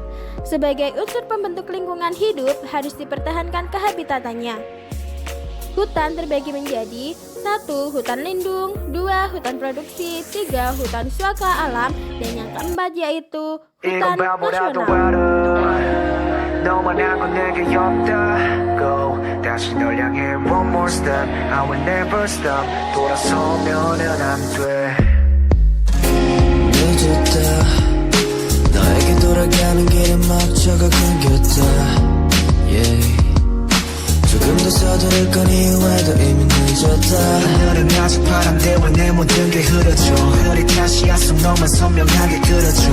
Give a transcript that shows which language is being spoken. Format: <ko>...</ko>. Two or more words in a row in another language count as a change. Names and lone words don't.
<id>Sebagai unsur pembentuk lingkungan hidup, harus dipertahankan kehabitatannya. Hutan terbagi menjadi 1. Hutan lindung, 2. Hutan produksi, 3. Hutan suaka alam, dan yang keempat yaitu hutan nasional.</id> <ko>너만 알고 내게 없다고 다시 널 향해</ko> <en>one more step I will never stop</en> <ko>돌아서면은 안돼 늦었다 너에게 돌아가는 길에 막혀가 끊겼다 yeah. 조금 더 서두를 건 이후에도 이미 늦었다 하늘은 아직 파란데 왜 내 모든 게 흐려져 흐릿한 속 너만 선명하게 그려줘</ko>